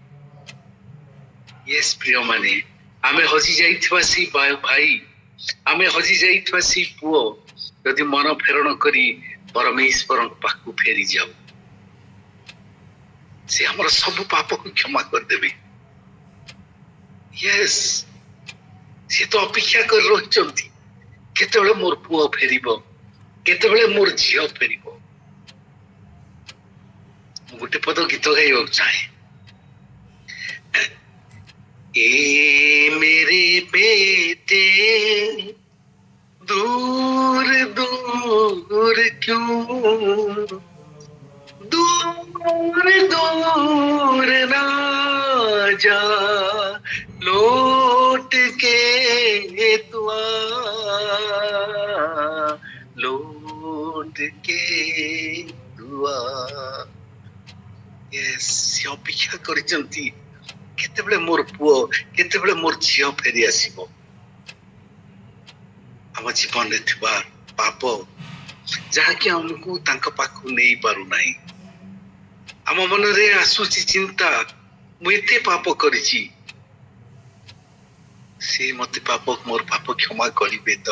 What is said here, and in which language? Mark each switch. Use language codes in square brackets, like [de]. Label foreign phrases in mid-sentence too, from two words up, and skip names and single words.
[or] ୟେସ୍ ପ୍ରିୟମାନେ, ଆମେ ହଜି ଯାଇଥିବା ସେଇ ଭାଇ, ଆମେ ହଜି ଯାଇଥିବା ସେଇ ପୁଅ ଯଦି ମନ ଫେରଣ କରି ପରମେଶ୍ୱରଙ୍କ ପାଖକୁ ଫେରି ଯାଉ, ସେ ଆମର ସବୁ ପାପକୁ କ୍ଷମା କରିଦେବେ। ୟେସ୍, ସେ ତ ଅପେକ୍ଷା କରି ରହିଛନ୍ତି କେତେବେଳେ ମୋର ପୁଅ ଫେରିବ, କେତେବେଳେ ମୋର ଝିଅ ଫେରିବ। ମୁଁ ଗୋଟେ ପଦ ଗୀତ ଗାଇବାକୁ ଚାହେଁ। [hi] ए मेरे बेटे दूर दूर क्यों, दूर दूर ना जा, लौट के तू आ, लौट के तू आ। [or] यस, ସେ ଅପେକ୍ଷା କରିଛନ୍ତି କେତେବେଳେ ମୋର ପୁଅ, କେତେବେଳେ ମୋର ଝିଅ ଫେରି ଆସିବ। ଆମ ଜୀବନରେ ଥିବା ପାପ ଯାହାକି ଆମକୁ ତାଙ୍କ ପାଖକୁ ନେଇ ପାରୁନାହିଁ। ଆମ ମନରେ ଆସୁଛି ଚିନ୍ତା, ମୁଁ ଏତେ ପାପ କରିଛି, ସେ ମତେ ମୋର ପାପ କ୍ଷମା କରିବେ ତ?